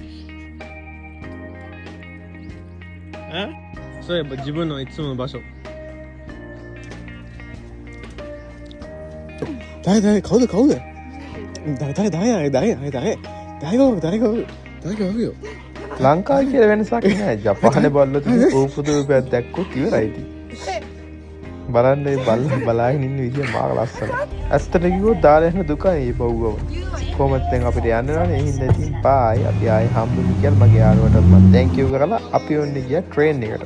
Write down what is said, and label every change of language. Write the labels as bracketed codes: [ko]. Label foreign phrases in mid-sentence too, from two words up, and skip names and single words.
[ja] そういえば自分のいつもの場所。誰顔で顔で。誰がよ。 [si] ලංකාව කියලා වෙනසක් නෑ. ජපානේ බල්ලෝ තිබු ඕපුදුපයක් දැක්කොත් ඉවරයි ඉතින්. බලන්න මේ බල්ලා බලාගෙන ඉන්න විදිය මාර ලස්සනයි. ඇත්තට කිව්වොත් දාලා යන දුකයි මේ බව්වව. කොහොමද දැන් අපිට යන්න ඕනේ. ඒ හින්දා ඉතින් බායි අපි ආයේ හම්බුනේ කියලා මගේ යාළුවට මම [en] thank you [si] කරලා අපි ඔන්නේ ගියා ට්‍රේන් එකට.